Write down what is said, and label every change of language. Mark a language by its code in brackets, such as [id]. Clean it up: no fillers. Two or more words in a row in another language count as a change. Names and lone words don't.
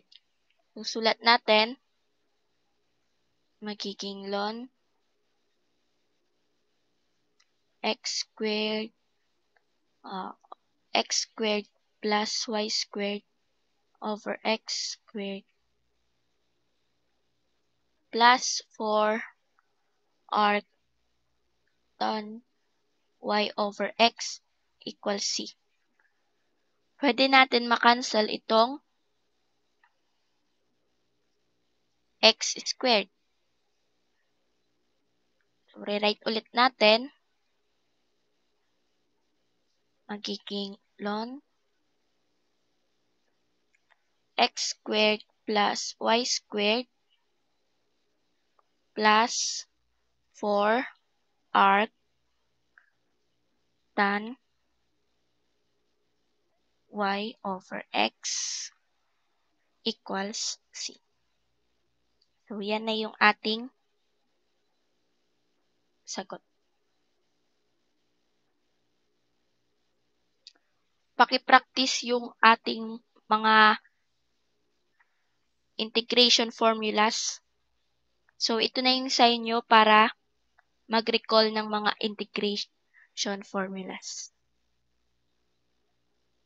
[en] So, [tl] sulat natin, magiging [en] ln x squared plus y squared over x squared plus 4 arc tan y over x equals c. [tl] Pwede natin makancel itong [en] x squared. [tl] So, rewrite ulit natin. [en] Magiging ln x squared plus y squared plus 4 arc tan y over x equals c. [tl] So, yan na yung ating sagot. Paki-practice yung ating mga [en] integration formulas. [tl] So, ito na yung sa inyo para mag-recall ng mga [en] integration formulas.